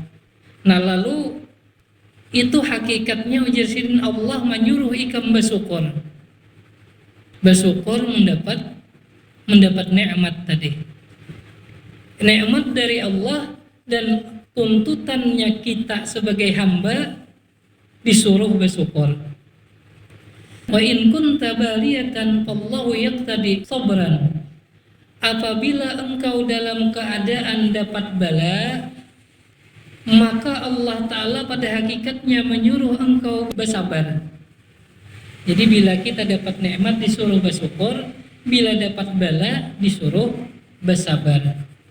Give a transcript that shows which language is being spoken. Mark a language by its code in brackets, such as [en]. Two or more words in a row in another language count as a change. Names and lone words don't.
[bjn] Nah lalu itu hakikatnya ujar Sidin, Allah menyuruh ikam bersyukur. Bersyukur mendapat nikmat tadi. Nikmat dari Allah, dan tuntutannya kita sebagai hamba disuruh bersyukur. [ar] Wa in kunta baliyatan fallahu yaqtadi sabran. [bjn] Apabila engkau dalam keadaan dapat bala, maka Allah Ta'ala pada hakikatnya menyuruh engkau bersabar. Jadi bila kita dapat nikmat disuruh bersyukur, bila dapat bala disuruh bersabar.